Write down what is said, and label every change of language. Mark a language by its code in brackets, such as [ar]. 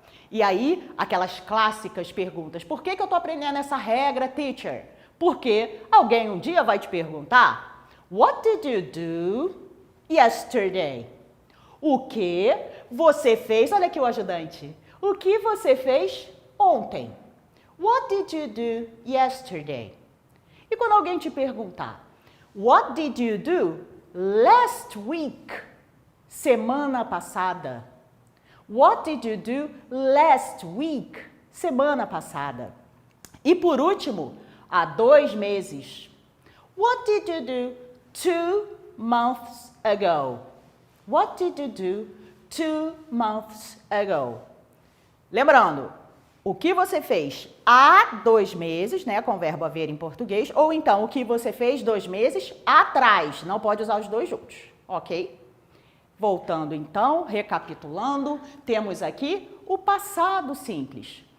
[pt] E aí, aquelas clássicas perguntas, por que eu estou aprendendo essa regra, teacher? Porque alguém um dia vai te perguntar, [en] what did you do yesterday? [pt] O que você fez, olha aqui o ajudante, o que você fez ontem? [en] What did you do yesterday? [pt] E quando alguém te perguntar, [en] what did you do last week? [pt] Semana passada. [en] What did you do last week? [pt] Semana passada. E por último, há 2 meses. [en] What did you do 2 months ago? What did you do 2 months ago? [pt] Lembrando, o que você fez há 2 meses, né, com o verbo haver em português, ou então o que você fez 2 meses atrás. Não pode usar os dois juntos, ok? Voltando então, recapitulando, temos aqui o passado simples.